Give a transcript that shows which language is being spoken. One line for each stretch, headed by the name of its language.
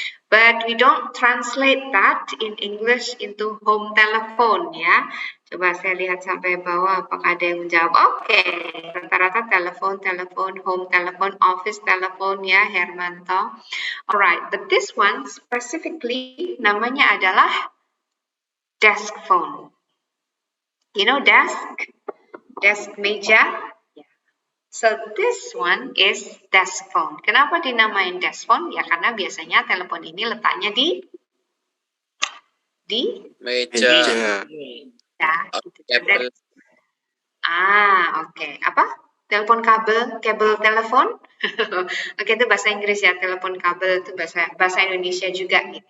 English: But we don't translate that in English into home telephone ya.
Indonesian: Coba saya lihat sampai bawah apakah ada yang menjawab. Oke, rata-rata telepon, home telephone, office telephone ya, Hermanto.
English: Alright, but this one specifically
Indonesian: namanya adalah
English: desk phone. You know desk? Desk meja? So this one is desk phone.
Indonesian: Kenapa dinamain desk phone? Ya karena biasanya telepon ini letaknya di Meja. ya, gitu. Oke. Apa? Telepon kabel telepon. Oke, itu bahasa Inggris ya, telepon kabel itu bahasa Indonesia juga gitu.